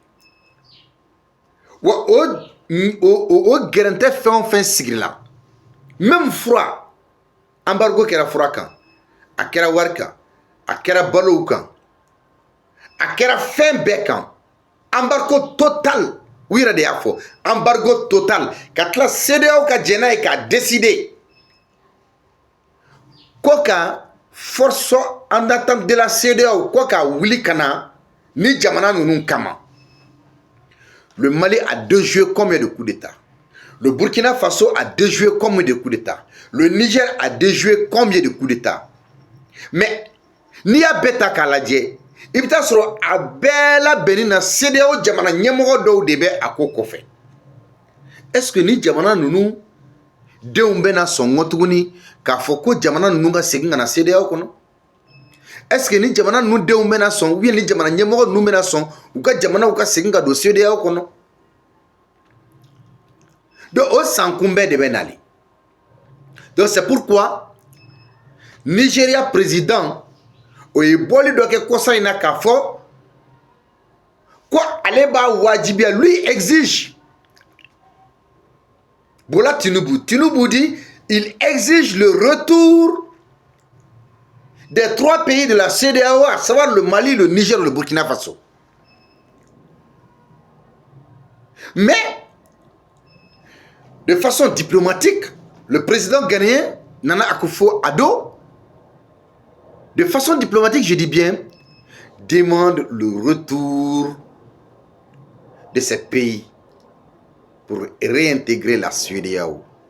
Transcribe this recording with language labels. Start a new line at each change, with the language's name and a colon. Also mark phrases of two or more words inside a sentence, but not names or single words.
Bambara: Wa o gɛrɛntɛ fɛn o fɛn sigirila, même fura embargo kɛra fura kan, a kɛra wari kan, a kɛra balow kan, a kɛra fɛn bɛɛ kan,
French: embargo total.
Bambara: U yɛrɛ de y'a fɔ,
French: embargo total.
Bambara: Ka tila CEDEAO ka jɛ n'a ye k'a décider ko ka
French: force en attente de la CEDEAO
Bambara: ko ka wuli ka na ni jamana ninnu kama.
French: Le Mali a déjoué combien de coups d'État? Le Burkina Faso a déjoué combien de coups d'État? Le Niger a déjoué combien de coups d'État?
Bambara: Mais n'i y'a bɛɛ ta k'a lajɛ, i bɛ taa sɔrɔ a bɛɛ labɛnni na CEDEAO jamana ɲɛmɔgɔ dɔw de bɛ a ko kɔfɛ.
French: Est-ce que
Bambara: ni jamana ninnu denw bɛna sɔn ŋɔ tuguni k'a fɔ ko jamana ninnu ka segin ka na CEDEAO kɔnɔ?
French: Est-ce que
Bambara: ni jamana ninnu denw bɛna sɔn,
French: ou bien
Bambara: ni jamana ɲɛmɔgɔ ninnu bɛna sɔn u ka jamanaw ka segin ka don CEDEAO kɔnɔ? Donc o sankunbɛn de bɛ nali.
French: Donc c'est pourquoi
Bambara: Nigeria président o ye bɔli dɔ kɛ kɔsa in na k'a fɔ ko ale b'a wajibiya,
French: lui exige. Bola Tinubu dit il exige le retour des 3 pays de la CEDEAO, à savoir le Mali, le Niger et le Burkina Faso. Mais de façon diplomatique, le président ghanéen Nana Akufo-Addo, de façon diplomatique, je dis bien, demande le retour de ces pays pour réintégrer la CEDEAO.